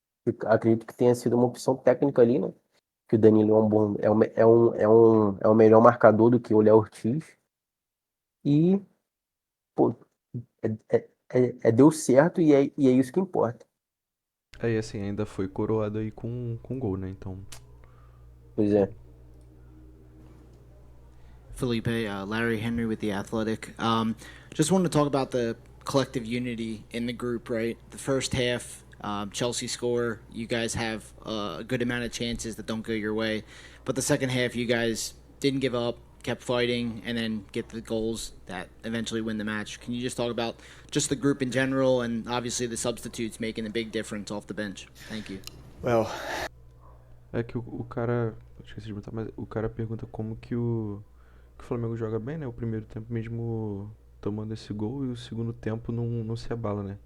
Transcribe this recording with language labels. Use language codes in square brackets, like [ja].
[pt] Eu acredito que tenha sido uma opção técnica ali, né? Que o Danilo é um melhor marcador do que o Léo Ortiz. E, pô, deu certo e é isso que importa. Aí, assim, ainda foi coroado aí com gol, né? Então, Pois é. [en] Felipe, Larry Henry with The Athletic. Just wanted to talk about the collective unity in the group, right? The first half, Chelsea score, you guys have a good amount of chances that don't go your way. But the second half, you guys didn't give up, kept fighting, and then get the goals that eventually win the match. Can you just talk about just the group in general and obviously the substitutes making a big difference off the bench? Thank you. Well, [pt] é que o cara, esqueci de botar, mas o cara pergunta como que o Flamengo joga bem, né? O primeiro tempo mesmo tomando esse gol e o segundo tempo não se abala, né?